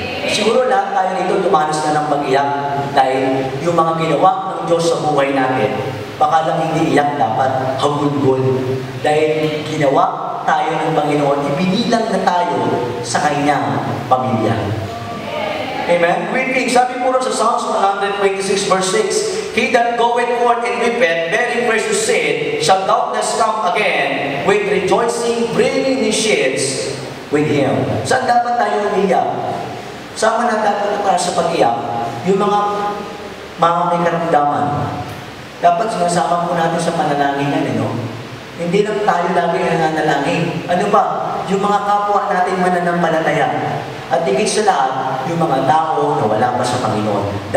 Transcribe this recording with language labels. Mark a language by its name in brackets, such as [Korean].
[Filipino] Siguro lahat tayo nito tumanas na ng pag-iyak dahil yung mga ginawa ng Diyos sa buhay natin, baka lang hindi iyak dapat, hagulgol. Dahil ginawa tayo ng Panginoon, ibinilang na tayo sa kanyang pamilya. Amen? [English] Weeping, [Filipino] sabi po sa [English] Psalms 126 verse 6, He that goeth forth and weepeth, bearing precious seed, shall doubtless come again with rejoicing, bringing his sheaves with him. [Filipino] Saan dapat tayo umiyak? Sama na dapat para sa pag-iyak, yung mga may karamdaman. Dapat sinasama po natin sa panalangin yan, no? Hindi lang tayo lagi nananalangin. Ano ba? Yung mga kapwa natin mananampalataya. At higit sa lahat, yung mga tao na wala pa sa Panginoon.